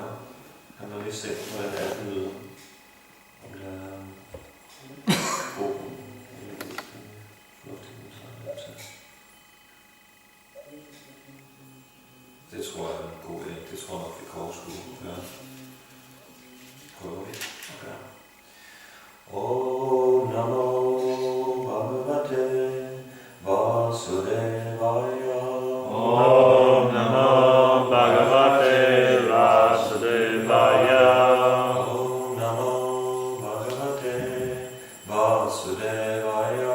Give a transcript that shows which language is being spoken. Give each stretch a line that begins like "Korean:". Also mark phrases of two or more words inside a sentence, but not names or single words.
Danish: Han har lige set, hvordan det er den lyder. Om det er det tror jeg er en god idé. Det tror jeg nok, vi kan overskue. Ja. Prøver vi. Okay.
Sanskrit: Om Namo Bhagavate Vasudevaya. Om Namo Bhagavate Vasudevaya. Om Namo Bhagavate Vasudevaya.